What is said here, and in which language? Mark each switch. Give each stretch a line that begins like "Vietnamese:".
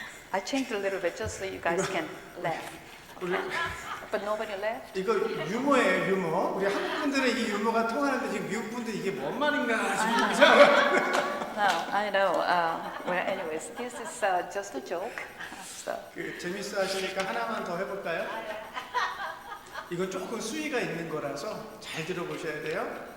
English: I changed a little bit just so you guys can laugh. But nobody laughed.
Korean: 이거 유머예요, 유머. 우리 한국 분들은 이 유머가 통하는데 지금 미국 분들 이게 뭔 말인가 지금 이상하게.
English: No, I know. Well, anyways, this is just a joke. So.
Korean: 재밌어 하시니까 하나만 더 해볼까요? 이건 조금 수위가 있는 거라서 잘 들어보셔야 돼요.